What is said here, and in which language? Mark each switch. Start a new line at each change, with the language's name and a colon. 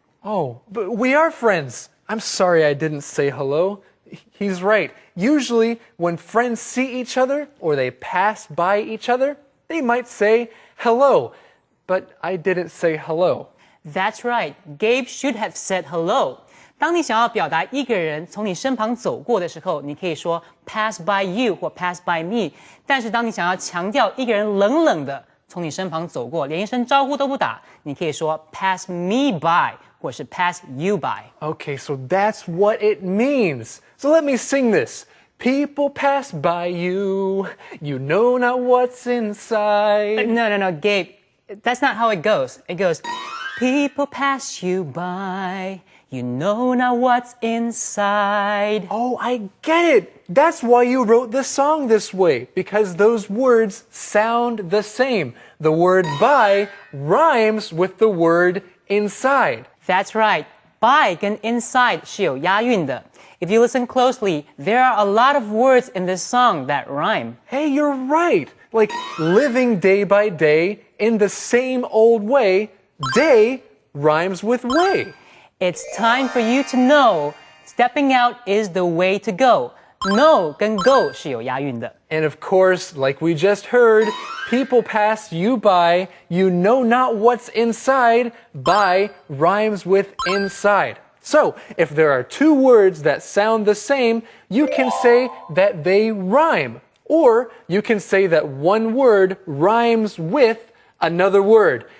English: Oh, but we are friends. I'm sorry I didn't say hello. He's right. Usually, when friends see each other or they pass by each other, they might say hello. But I didn't say hello. That's right. Gabe should have said hello.
Chinese: 当你想要表达一个人从你身旁走过的时候，你可以说
English: pass by you
Chinese: 或
English: pass by me。
Chinese: 但是当你想要强调一个人冷冷的从你身旁走过，连一声招呼都不打，你可以说
English: pass me by
Chinese: 或是
English: pass you by。 Okay, so that's what it means. So let me sing this. People pass by you, you know not what's inside. No, Gabe. That's not how it goes. It goes, people pass you by, you know not what's inside. Oh, I get it. That's why you wrote the song this way, because those words sound the same. The word by rhymes with the word inside. That's right.
Chinese: By 跟 inside 是有押韵的。
English: If you listen closely, there are a lot of words in this song that rhyme. Hey, you're right. Like living day by day in the same old way, day rhymes with way. It's time for you to know stepping out is the way to go.
Chinese: No 跟 go 是有押韵的。
English: And of course, like we just heard, people pass you by, you know not what's inside, by rhymes with inside. So, if there are two words that sound the same, you can say that they rhyme. Or you can say that one word rhymes with another word.